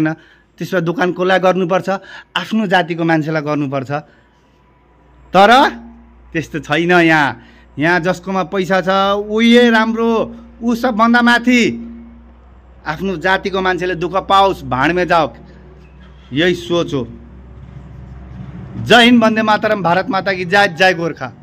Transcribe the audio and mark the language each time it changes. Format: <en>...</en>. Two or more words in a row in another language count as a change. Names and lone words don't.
<ne>त्यसमा दोकान कसलाई गर्नुपर्छ? आफ्नो जातिको मान्छेलाई गर्नुपर्छ। तर त्यस्तो छैन। यहाँ जसकोमा पैसा छ उही राम्रो, ऊ सबभन्दा माथि। आफ्नो जातिको मान्छेले दुःख पाओस्,</ne> <hi>भाँडमे जाओ,</hi> <ne>यही सोच हो।</ne> <hi>जय हिन्द, वन्दे मातरम, भारत माता की जय, जय गोर्खा।</hi>